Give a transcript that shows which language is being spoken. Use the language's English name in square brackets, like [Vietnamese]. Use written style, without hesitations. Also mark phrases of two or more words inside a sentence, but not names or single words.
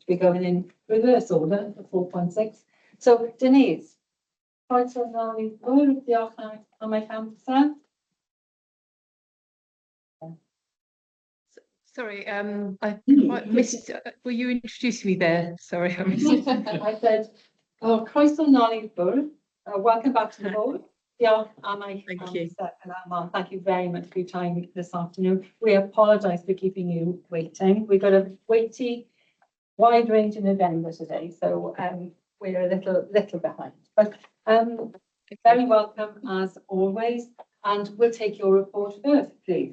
[English] We're going in reverse order for 4.6. So Denise, Sorry, I quite missed, were you introducing me there? Sorry, I missed it. I said, [Welsh] croeso nôl i'r bwrdd. [English] Welcome back to the board. Thank you. Thank you very much for your time this afternoon. We apologise for keeping you waiting. We've got a wide range in agenda today, so we're a little behind. But very welcome as always, and we'll take your report first, please.